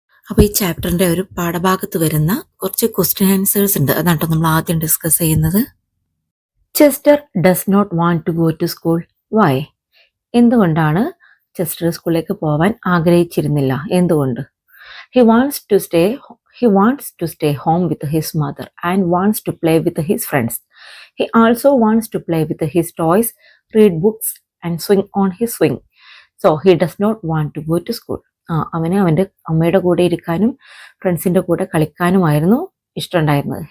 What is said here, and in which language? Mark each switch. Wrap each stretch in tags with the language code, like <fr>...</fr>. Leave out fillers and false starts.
<ml>അപ്പോൾ ഈ ചാപ്റ്ററിൻ്റെ ഒരു പാഠഭാഗത്ത് വരുന്ന കുറച്ച് ക്വസ്റ്റ്യൻ ആൻസേഴ്സ് ഉണ്ട്. അതാണ് കേട്ടോ നമ്മൾ ആദ്യം ഡിസ്കസ് ചെയ്യുന്നത്.</ml> <en>Chester does not want to go to school. Why?</en> <ml>എന്തുകൊണ്ടാണ് ചെസ്റ്റർ സ്കൂളിലേക്ക് പോവാൻ ആഗ്രഹിച്ചിരുന്നില്ല? എന്തുകൊണ്ട്?</ml> <en>He wants to stay home with his mother and wants to play with his friends. He also wants to play with his toys, read books and swing on his swing. So he does not want to go to school.</en> <ml>അവന് അവൻ്റെ അമ്മയുടെ കൂടെ ഇരിക്കാനും ഫ്രണ്ട്സിൻ്റെ കൂടെ കളിക്കാനുമായിരുന്നു ഇഷ്ടമുണ്ടായിരുന്നത്.</ml>